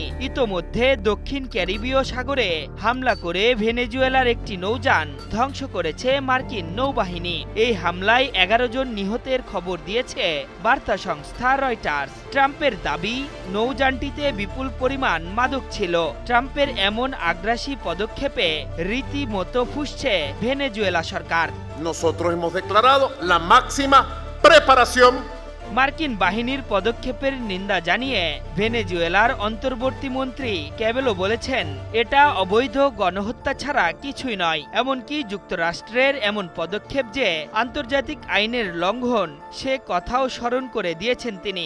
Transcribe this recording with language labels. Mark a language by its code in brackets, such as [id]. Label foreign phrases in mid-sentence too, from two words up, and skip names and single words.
[bn] ইতোমধ্যে দক্ষিণ ক্যারিবীয় সাগরে হামলা করে ভেনেজুয়েলার একটি নৌযান ধ্বংস করেছে মার্কিন নৌবাহিনী। এই হামলায় 11 জন নিহতের খবর দিয়েছে বার্তা সংস্থা রয়টার্স। ট্রাম্পের দাবি নৌযানটিতে বিপুল পরিমাণ মাদক ছিল। ট্রাম্পের এমন আগ্রাসী পদক্ষেপে রীতিমতো ফুঁসছে ভেনেজুয়েলা সরকার। [es] Nosotros hemos declarado la máxima preparación [bn] মার্কিন বাহিনীর পদক্ষেপের নিন্দা জানিয়ে ভেনেজুয়েলার অন্তর্বর্তী মন্ত্রী ক্যাবেলো বলেছেন, এটা অবৈধ গণহত্যা ছাড়া কিছুই নয়। এমনকি যুক্তরাষ্ট্রের এমন পদক্ষেপ যে আন্তর্জাতিক আইনের লঙ্ঘন সে কথাও স্মরণ করে দিয়েছেন তিনি।